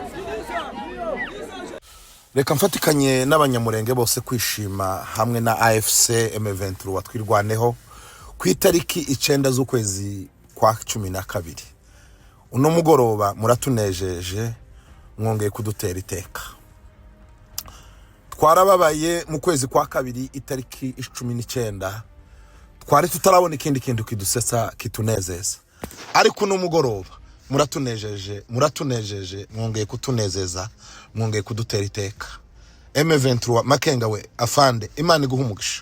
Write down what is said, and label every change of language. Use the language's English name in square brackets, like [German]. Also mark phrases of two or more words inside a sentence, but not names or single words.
[Kinyarwanda] Reka mfatikanye n'abanyamurenge bose kwishima hamwe na AFC M23 watwirwaneho ku itariki 9 z'ukwezi kwa 12. Uno mugoroba muratunejeje mwongeye kudutera iteka. Twarababaye mu kwezi kwa kabiri itariki 19. Twari tutarabona ikindi kintu kidusetsa kitunezeza. Ariko uno mugoroba muratunejeje mwongeye kutunezeza mwongeye kudutera iteka. M23 Makenga we afande Imana iguhumugisha.